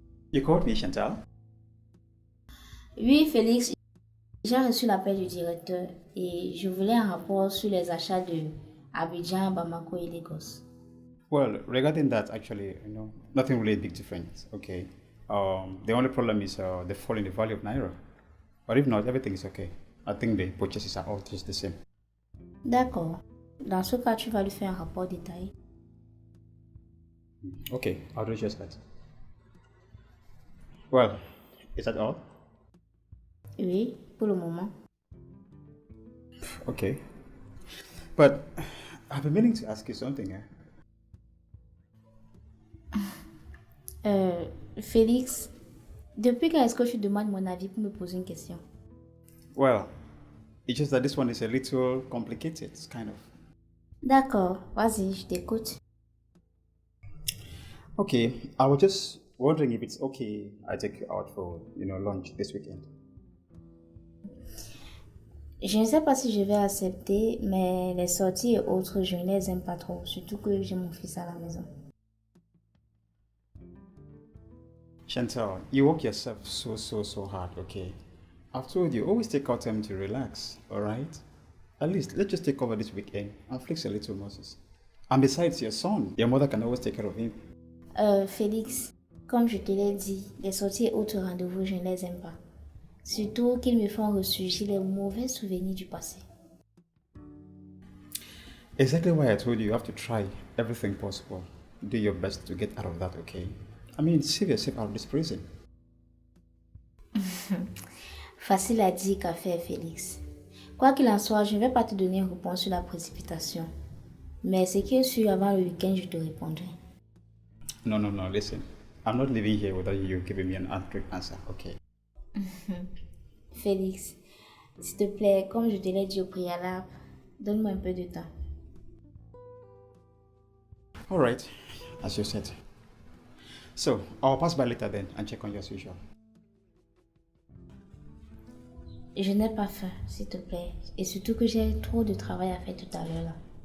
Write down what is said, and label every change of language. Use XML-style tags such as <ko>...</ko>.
<en>You called me, Chantal?</en> <fr>Oui, Félix, j'ai reçu l'appel du directeur et je voulais un rapport sur les achats de Abidjan, Bamako et Lagos.</fr> <en>Well, regarding that, actually, nothing really big difference, okay? The only problem is the fall in the value of Naira. But if not, everything is okay. I think the purchases are all just the same.</en> <fr>D'accord. Dans ce cas, tu vas lui faire un rapport détaillé.</fr> <en>Okay, I'll do just that. Well, is that all?</en> <fr>Oui, pour le moment.</fr> <en>Okay. But I've been meaning to ask you something,</en> <fr>Félix, depuis quand est-ce que tu demandes mon avis pour me poser une question?</fr> <en>Well, it's just that this one is a little complicated, kind of.</en> <fr>D'accord, vas-y, je t'écoute.</fr> <en>Okay, I was just wondering if it's okay I take you out for, lunch this weekend.</en> <fr>Je ne sais pas si je vais accepter, mais les sorties et autres, je ne les aime pas trop, surtout que j'ai mon fils à la maison.</fr> <en>Chantal, you work yourself so hard, okay? I've told you, always take out time to relax, alright? At least, let's just take over this weekend and flex a little muscles. And besides, your son, your mother can always take care of him.</en> <fr>Félix, comme je te l'ai dit, les sorties et autres rendez-vous, je ne les aime pas. Surtout qu'ils me font ressurgir les mauvais souvenirs du passé.</fr> <en>Exactly why I told you have to try everything possible. Do your best to get out of that, okay? I mean, save yourself out of this prison.</en> <fr>Facile à dire qu'à faire, Félix. Quoi qu'il en soit, je ne vais pas te donner une réponse sur la précipitation. Mais ce qui est sûr, avant le week-end, je te répondrai.</fr> <en>No, listen. I'm not leaving here without you giving me an accurate answer, okay?</en> <fr>Félix, s'il te plaît, comme je te l'ai dit au préalable, donne-moi un peu de temps.</fr> <en>All right, as you said. So, I'll pass by later then and check on you as usual.</en> <fr>Je n'ai pas faim, s'il te plaît. Et surtout que j'ai trop de travail à faire tout à l'heure là.</fr>